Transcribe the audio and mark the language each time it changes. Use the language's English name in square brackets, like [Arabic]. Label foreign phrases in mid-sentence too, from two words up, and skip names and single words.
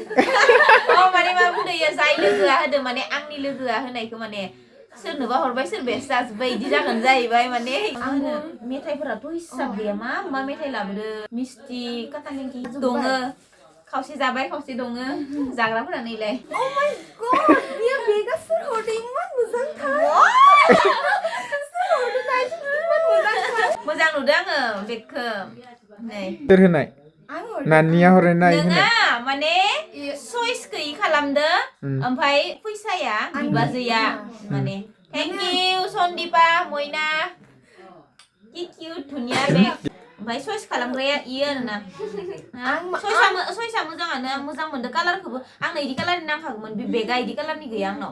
[Bodo] माने मा बुंदों इयो जाय लोगोआ होदों माने आंनि लोगोआ होनायखौ माने सोरनोबा हरबाय सोरबायासो जाजोब्बाय इदि जागोन जाहैबाय माने आंबो मेथाइफोराथ' हिसाब गैया मा मेथाइ लाबोदो मिस्टि काटा निमकि दङ खावसे जाबाय खावसे दङ जाग्राफोरा नैलाय [English] Oh my god [Bodo] बियो बेगा सोर हरदों इमान मोजांथार मोजां नुदों आङो बेगखौ नै सोर होनाय नानिया हरनाय ना नङा माने चइस गैयि खालामदो ओमफ्राय फैसाया बिबाजैया माने [English] thank you [Bodo] सन्दीपा मयना कि किउट धुनिया बेग ओमफ्राय चयस खालामग्राया इयो आरोना चयसा मोजाङानो आं मोजां मोनदों कालारखौबो आंनो इदि कालारनि नांखागौमोन बे बेगा इदि कालारनि गैया आंनाव